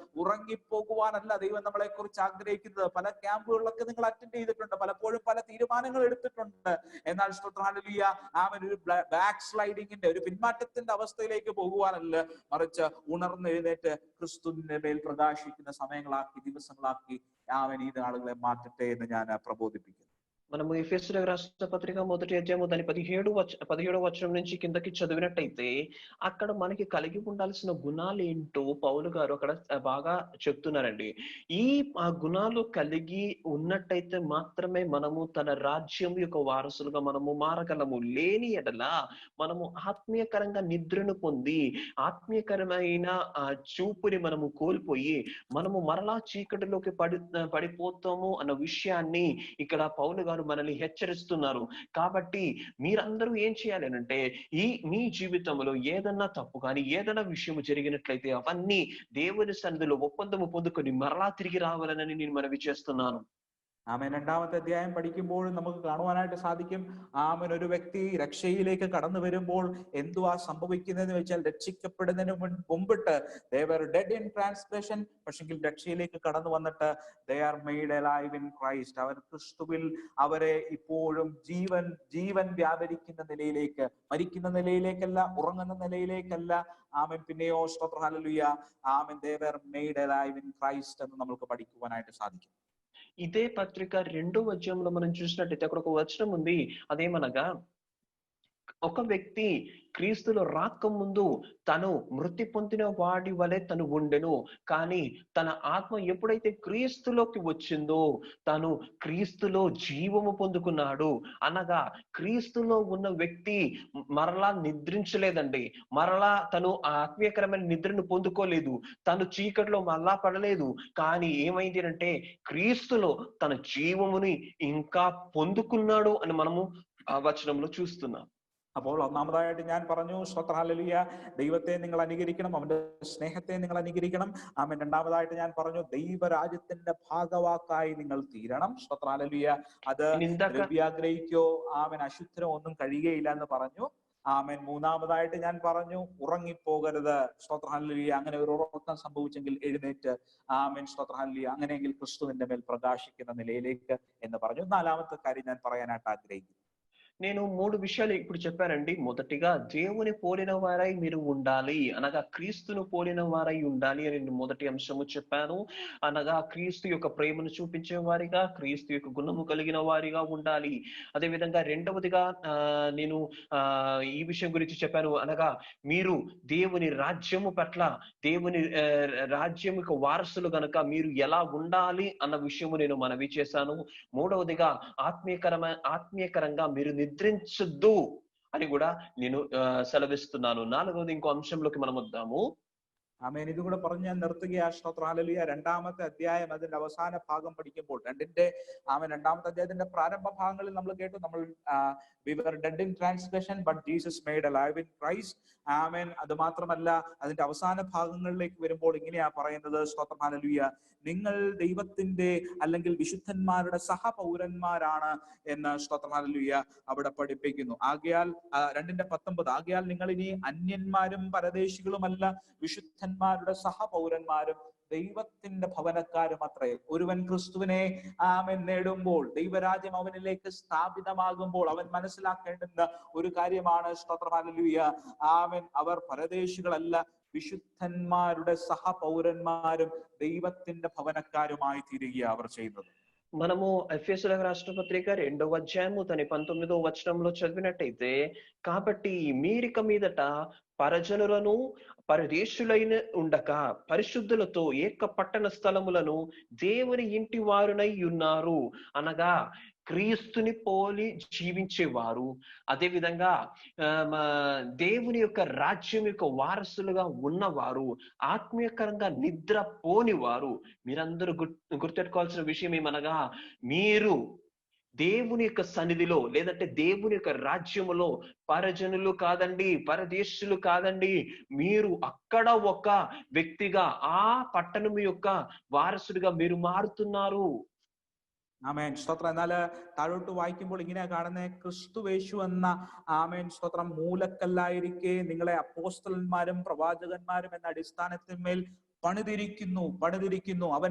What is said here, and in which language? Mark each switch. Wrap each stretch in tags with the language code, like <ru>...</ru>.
<ml>ഉറങ്ങിപ്പോകുവാനല്ല ദൈവം നമ്മളെ കുറിച്ച് ആഗ്രഹിക്കുന്നത്. പല ക്യാമ്പുകളിലൊക്കെ നിങ്ങൾ അറ്റൻഡ് ചെയ്തിട്ടുണ്ട്, പലപ്പോഴും പല തീരുമാനങ്ങൾ എടുത്തിട്ടുണ്ട്. എന്നാൽ ഹല്ലേലൂയ ആമേൻ ഒരു ബാക്ക് സ്ലൈഡിങ്ങിന്റെ, ഒരു പിന്മാറ്റത്തിന്റെ അവസ്ഥയിലേക്ക് പോകുവാനല്ല, മറിച്ച് ഉണർന്നെഴുന്നേറ്റ് ക്രിസ്തുവിന്റെ മേൽ പ്രകാശിക്കുന്ന സമയങ്ങളാക്കി, ദിവസങ്ങളാക്കി ആമേൻ ഈ നാളുകളെ മാറ്റട്ടെ എന്ന് ഞാൻ പ്രബോധിപ്പിക്കുന്നു.</ml> <te>మనము ఎఫెసీయులకు రాసిన పత్రిక 1వ అధ్యాయము దాని 17వ వచనం నుంచి కిందకి చదివినట్టయితే అక్కడ మనకి కలిగి ఉండాల్సిన గుణాలు ఏంటో పౌలు గారు అక్కడ బాగా చెప్తున్నారండి. ఈ గుణాలు కలిగి ఉన్నట్టయితే మాత్రమే మనము తన రాజ్యం యొక్క వారసులుగా మనము మారగలము. లేని ఎడల మనము ఆత్మీయకరంగా నిద్రను పొంది ఆత్మీయకరమైన చూపుని మనము కోల్పోయి మనము మరలా చీకటిలోకి పడిపోతాము అన్న విషయాన్ని ఇక్కడ పౌలు గారు మనల్ని హెచ్చరిస్తున్నారు. కాబట్టి మీరందరూ ఏం చేయాలి అంటే మీ జీవితంలో ఏదన్నా తప్పు కానీ ఏదైనా విషయం జరిగినట్లయితే అవన్నీ దేవుని సన్నిధిలో ఒప్పందము పొందుకొని మరలా తిరిగి రావాలని నేను మనవి చేస్తున్నాను.</te> <ml>ആമേൻ. 2ാമത്തെ അധ്യായം പഠിക്കുമ്പോഴും നമുക്ക് കാണുവാനായിട്ട് സാധിക്കും. ആമേൻ ഒരു വ്യക്തി രക്ഷയിലേക്ക് കടന്നു വരുമ്പോൾ എന്തുവാ സംഭവിക്കുന്നതെന്ന് വെച്ചാൽ രക്ഷിക്കപ്പെടുന്നതിന് മുമ്പിട്ട്</ml> <en>they were dead in transgression,</en> <ml>പക്ഷെങ്കിൽ രക്ഷയിലേക്ക് കടന്നു വന്നിട്ട്</ml> <en>they are made alive in Christ.</en> <ml>അവർ ക്രിസ്തുവിൽ അവരെ ഇപ്പോഴും ജീവൻ വ്യാപരിക്കുന്ന നിലയിലേക്ക്, മരിക്കുന്ന നിലയിലേക്കല്ല, ഉറങ്ങുന്ന നിലയിലേക്കല്ല. ആമേൻ. പിന്നെയോ hallelujah amen</ml> <en>they were made alive in Christ</en> <ml>എന്ന് നമുക്ക് പഠിക്കുവാനായിട്ട് സാധിക്കും.</ml> <te>ఇదే పత్రిక 2వ అధ్యాయంలో మనం చూసినట్టయితే అక్కడ ఒక వచనం ఉంది. అదేమనగా ఒక వ్యక్తి క్రీస్తులో రాకముందు తను మృతి పొందిన వాడి వలె తను ఉండెను, కానీ తన ఆత్మ ఎప్పుడైతే క్రీస్తులోకి వచ్చిందో తను క్రీస్తులో జీవము పొందుకున్నాడు. అనగా క్రీస్తులో ఉన్న వ్యక్తి మరలా నిద్రించలేదండి, మరలా తను ఆత్మీయకరమైన నిద్రను పొందుకోలేదు, తను చీకటిలో మరలా పడలేదు. కానీ ఏమైంది అంటే క్రీస్తులో తన జీవముని ఇంకా పొందుకున్నాడు అని మనము ఆ వచనంలో చూస్తున్నాం.</te> <ml>അപ്പോൾ ഒന്നാമതായിട്ട് ഞാൻ പറഞ്ഞു ഹല്ലേലൂയ ദൈവത്തെ നിങ്ങൾ അനുകരിക്കണം, അവന്റെ സ്നേഹത്തെ നിങ്ങൾ അനുകരിക്കണം. ആമേൻ. രണ്ടാമതായിട്ട് ഞാൻ പറഞ്ഞു ദൈവരാജ്യത്തിന്റെ ഭാഗവാക്കായി നിങ്ങൾ തീരണം. ഹല്ലേലൂയ അത് ദ്രവ്യാഗ്രഹിക്കോ ആമേൻ അശുദ്ധനോ ഒന്നും കഴിയുകയില്ല എന്ന് പറഞ്ഞു. ആമേൻ. മൂന്നാമതായിട്ട് ഞാൻ പറഞ്ഞു ഉറങ്ങിപ്പോകരുത്. ഹല്ലേലൂയ അങ്ങനെ ഒരു ഉറക്കം സംഭവിച്ചെങ്കിൽ എഴുന്നേറ്റ് ആമേൻ ഹല്ലേലൂയ അങ്ങനെയെങ്കിൽ ക്രിസ്തുവിന്റെ മേൽ പ്രകാശിക്കുന്ന നിലയിലേക്ക് എന്ന് പറഞ്ഞു. നാലാമത്തെ കാര്യം ഞാൻ പറയാനായിട്ട് ആഗ്രഹിക്കുന്നു.</ml> <te>నేను 3 విషయాలు ఇప్పుడు చెప్పానండి. మొదటిగా దేవుని పోలిన వారై మీరు ఉండాలి, అనగా క్రీస్తును పోలిన వారై ఉండాలి అని నేను మొదటి అంశము చెప్పాను. అనగా క్రీస్తు యొక్క ప్రేమను చూపించే వారిగా, క్రీస్తు యొక్క గుణము కలిగిన వారిగా ఉండాలి. అదే విధంగా రెండవదిగా నేను ఈ విషయం గురించి చెప్పాను. అనగా మీరు దేవుని రాజ్యము పట్ల, దేవుని రాజ్యం యొక్క వారసులు గనక మీరు ఎలా ఉండాలి అన్న విషయము నేను మనవి చేశాను. మూడవదిగా ఆత్మీయకరంగా మీరు నిద్రించొద్దు అని కూడా నేను సెలవిస్తున్నాను. నాలుగవది ఇంకో అంశంలోకి మనం వద్దాము.</te> <ml>ആമേൻ. ഇതും കൂടെ പറഞ്ഞ് ഞാൻ നിർത്തുകയാ. സ്തോത്രം. ഹല്ലേലൂയ. 2-ാമത്തെ അധ്യായം അതിന്റെ അവസാന ഭാഗം പഠിക്കുമ്പോൾ രണ്ടാമത്തെ അധ്യായത്തിന്റെ പ്രാരംഭ ഭാഗങ്ങളിൽ നമ്മൾ കേട്ടു, നമ്മൾ</ml> <en>we were dead in transgression but Jesus made alive in Christ.</en> <ml>ആമേൻ. അത് മാത്രമല്ല, അതിന്റെ അവസാന ഭാഗങ്ങളിലേക്ക് വരുമ്പോൾ ഇങ്ങനെയാ പറയുന്നത്, സ്തോത്രം. ഹല്ലേലൂയ, നിങ്ങൾ ദൈവത്തിന്റെ അല്ലെങ്കിൽ വിശുദ്ധന്മാരുടെ സഹപൗരന്മാരാണ് എന്ന്, സ്തോത്രം. ഹല്ലേലൂയ, അവിടെ പഠിപ്പിക്കുന്നു. ആകയാൽ 2:19, ആകയാൽ നിങ്ങൾ ഇനി അന്യന്മാരും പരദേശികളുമല്ല, വിശുദ്ധന്മാരുടെ സഹപൗരന്മാരും ദൈവത്തിന്റെ ഭവനക്കാരും അത്രേ. ഒരുവൻ ക്രിസ്തുവിനെ ആമേൻ നേടുമ്പോൾ, ദൈവരാജ്യം അവനിലേക്ക് സ്ഥാപിതമാകുമ്പോൾ അവൻ മനസ്സിലാക്കേണ്ടുന്ന ഒരു കാര്യമാണ്, സ്തോത്രം. ഹല്ലേലൂയ, ആമേൻ, അവർ പരദേശികളല്ല, വിശുദ്ധന്മാരുടെ സഹപൗരന്മാരും ദൈവത്തിന്റെ ഭവനക്കാരുമായി തീരുകയാണ് അവർ ചെയ്യുന്നത്.</ml> <te>మనము ఎఫెసీయులకు రాసిన పత్రిక 2వ అధ్యాయము 19వ వచనంలో చదివినట్టయితే, కాబట్టి మీరిక మీదట పరజనులను పరదేశులైన ఉండక పరిశుద్ధులతో ఏక పట్టణ స్థలములను దేవుని ఇంటి వారునై ఉన్నారు. అనగా క్రీస్తుని పోలి జీవించేవారు, అదే విధంగా దేవుని యొక్క రాజ్యం యొక్క వారసులుగా ఉన్నవారు, ఆత్మీయకరంగా నిద్ర పోనివారు. మీరందరూ గుర్తెట్టుకోవాల్సిన విషయం ఏమనగా, మీరు దేవుని యొక్క సన్నిధిలో లేదంటే దేవుని యొక్క రాజ్యములో పరజనులు కాదండి, పరదేశులు కాదండి, మీరు అక్కడ ఒక వ్యక్తిగా ఆ పట్టణం యొక్క వారసుడిగా మీరు మారుతున్నారు.</te> <ml>ആമേൻ. സ്തോത്രം. എന്നാല് താഴോട്ട് വായിക്കുമ്പോൾ ഇങ്ങനെയാ കാണുന്നത്, ക്രിസ്തുവേശു എന്ന ആമേൻ സ്തോത്രം മൂലക്കല്ലായിരിക്കെ നിങ്ങളെ അപ്പോസ്തലന്മാരും പ്രവാചകന്മാരും എന്ന അടിസ്ഥാനത്തിന്മേൽ പണിതിരിക്കുന്നു.</ml>